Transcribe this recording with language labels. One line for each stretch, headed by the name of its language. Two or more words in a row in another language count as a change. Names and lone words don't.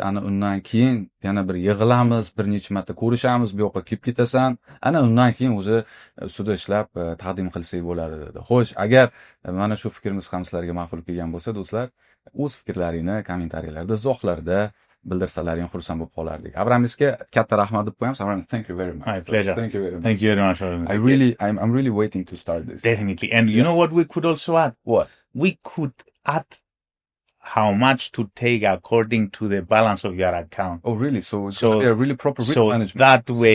Uzbek: Ana undan keyin yana bir yig'ilamiz, bir necha marta ko'rishamiz, bu yoqqa kelib ketasan. Ana undan keyin o'zi ustida ishlab taqdim qilsak bo'ladi dedi. Xo'sh, agar mana shu fikrimiz ham sizlarga ma'qul kelgan bo'lsa, do'stlar, o'z fikrlaringni kommentariyalarda, izohlarda bildirsalaring xursand bo'lib qolardik. Abramisga katta rahmat deb qo'yamiz. Abramis,
English: thank you very much. My pleasure. Thank you very much. Thank you very much. I'm really waiting to start this. Definitely. And you know what we could also add? What? We could add how much to take according to the balance of your account. Oh, really? So it's gonna be a really proper risk management. That way,